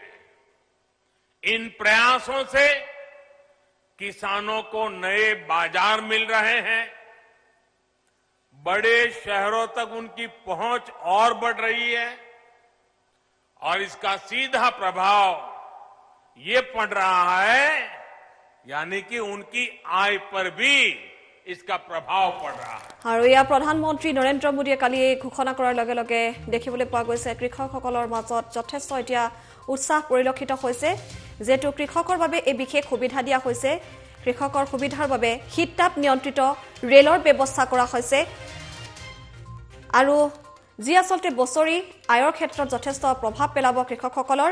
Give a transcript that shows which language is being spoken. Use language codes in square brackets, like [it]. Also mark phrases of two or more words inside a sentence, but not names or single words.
[hi] इन प्रयासों से किसानों को नए बाजार मिल रहे हैं, बड़े शहरों तक उनकी पहुंच और बढ़ रही है और इसका सीधा प्रभाव ये पड़ रहा है यानी कि उनकी आय पर भी इसका प्रभाव पड़ रहा है। [as] আৰু ইয়া প্ৰধানমন্ত্ৰী নৰেন্দ্ৰ মোদীয়ে কালি ঘোষণা কৰাৰ লগে লগে দেখিবলৈ পোৱা গৈছে কৃষকসকলৰ মাজত যথেষ্ট এতিয়া উৎসাহ পৰিলক্ষিত হৈছে, যেটো কৃষকৰ বাবে এই বিশেষ সুবিধা দিয়া হৈছে। কৃষকৰ সুবিধাৰ বাবে শীততাপ নিয়ন্ত্ৰিত ৰেলৰ ব্যৱস্থা কৰা হৈছে আৰু যি আচলতে বছৰি আয়ৰ ক্ষেত্ৰত যথেষ্ট প্ৰভাৱ পেলাব কৃষকসকলৰ।